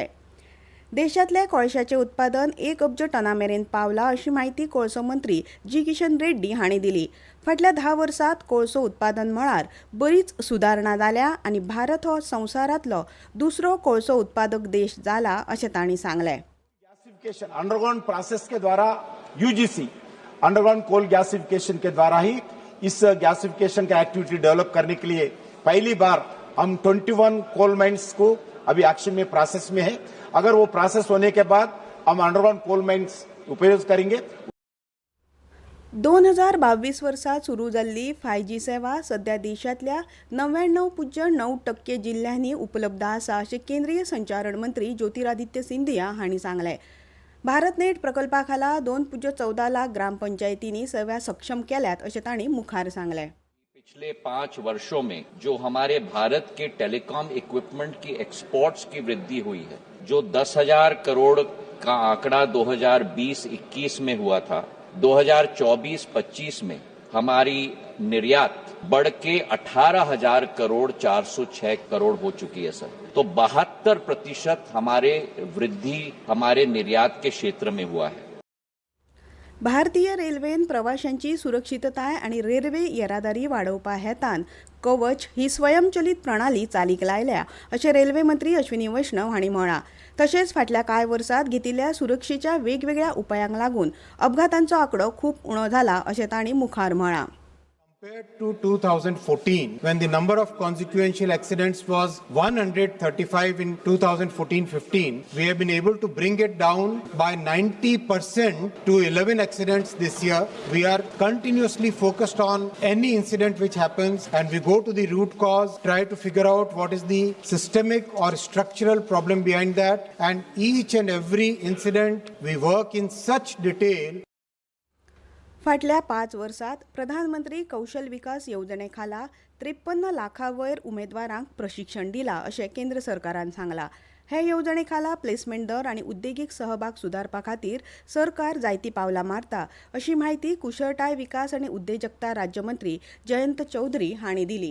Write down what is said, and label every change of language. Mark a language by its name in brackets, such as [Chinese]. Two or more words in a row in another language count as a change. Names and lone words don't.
[Konkani] देशातले कोळशाचे उत्पादन 1 अब्ज टना मेरेन पावला अशी माहिती कोळसो मंत्री जी किशन रेड्डी हांणी दिली. फाटल्या 10 वर्सांत कोळसो उत्पादन मळार बरीच सुदारणा जाल्या आनी भारत हो संवसारांतलो दुसरो कोळसो उत्पादक देश जाला अशें तांणी सांगलें. [English] gasification underground process [Hindi] के द्वारा [English] UGC underground coal gasification [Hindi] के द्वारा ही इस गैसिफिकेशन का एक्टिविटी डेवलप करने के लिए पहली बार हम 21 [English] coal mines [Hindi] को अभी एक्शन में प्रोसेस में है. अगर वो प्रोसेस होने के बाद हम [English] underground coal mines [Hindi] उपयोग करेंगे. [Konkani] 2022 वर्सा सुरू जाल्ली 5G सेवा सध्या देशातल्या 99.9% जिल्ह्यांनी उपलब्ध आसा अशें केंद्रीय संचारण मंत्री ज्योतिरादित्य सिंधिया हांणी सांगलें. भारतनेट प्रकल्पा खाला 2.14 लाख ग्रामपंचायतींनी सेवा सक्षम केल्यात अशें तांणी मुखार सांगलें. [Hindi] पिछले 5 वर्षों में जो हमारे भारत के [English] telecom equipment [Hindi] की एक्सपोर्ट्स की वृद्धि हुई है, जो 10,000 करोड़ का आंकड़ा 2020-21 में हुआ था, 2024-25 में हमारी निर्यात बढ़ के 18,000 करोड़ 406 करोड़ हो चुकी है सर. तो 72% हमारे वृद्धि हमारे निर्यात के क्षेत्र में हुआ है. [Konkani] भारतीय रेल्वेन प्रवाशांची सुरक्षितताय आनी रेल्वे येरादारी वाडोवपा हेतान कवच ही स्वयंचलीत प्रणाली चालीक लायल्या अशें रेल्वे मंत्री अश्विनी वैष्णव हांणी म्हळां. तशेंच फाटल्या कांय वर्सांत घेतिल्ल्या सुरक्षेच्या वेगवेगळ्या उपायांक लागून अपघातांचो आंकडो खूब उणो जाला अशें तांणी मुखार म्हळां. [English] Compared to 2014, when the number of consequential accidents was 135 in 2014-15, we have been able to bring it down by 90% to 11 accidents this year. We are continuously focused on any incident which happens and we go to the root cause, try to figure out what is the systemic or structural problem behind that, and each and every incident we work in such detail. [Konkani] फाटल्या 5 वर्सांत प्रधानमंत्री कौशल विकास येवजणे खाला 53 लाखांवयर उमेदवारांक प्रशिक्षण दिलां अशें केंद्र सरकारान सांगलां. हे येवजणे खाला प्लेसमेंट दर आनी उद्देगीक सहभाग सुदारपा खातीर सरकार जायती पावलां मारता अशी माहिती कुशळटाय विकास आनी उद्देजकता राज्यमंत्री जयंत चौधरी हांणी दिली.